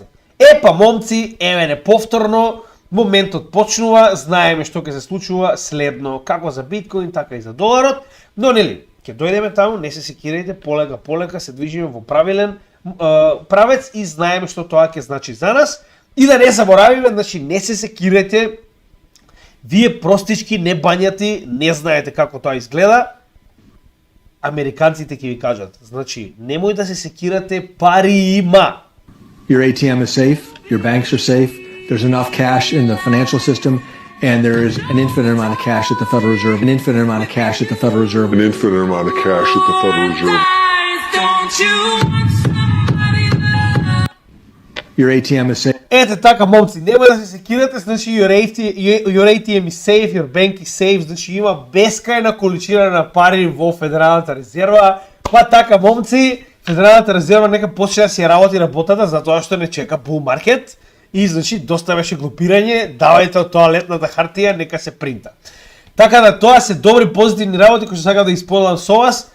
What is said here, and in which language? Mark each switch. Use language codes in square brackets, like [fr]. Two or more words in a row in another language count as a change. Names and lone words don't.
[mk] Па момци, еве неповторно, моментот почнува, знаеме што ќе се случува следно, како за биткоин, така и за доларот, но нели, ќе дојдеме таму, не се секирајте, полека се движиме во правилен правец и знаеме што тоа ќе значи за нас. И да не заборавиме, значи не се секирајте, вие простички, не бањати, не знаете како тоа изгледа, американците ќе ви кажат, значи немој да се секирате, пари има. [en] Your ATM is safe, your banks are safe, there's enough cash in the financial system, and there is an infinite amount of cash at the Federal Reserve, an infinite amount of cash at the Federal Reserve, an infinite amount of cash at the Federal Reserve. Your ATM is safe. [mk] Ете така, момци, немој да се секирате, значи [en] your ATM is safe, your bank is safe, [mk] значи има бескајна количина на пари во Федералната резерва, па така, момци, Федералната резерва нека почне да си работи работата затоа што не чека [en] bull market [mk] и значи доста беше глупирање, давајте од тоалетната хартија, нека се принта. Така да тоа се добри позитивни работи кои што сакам да исподелам со вас.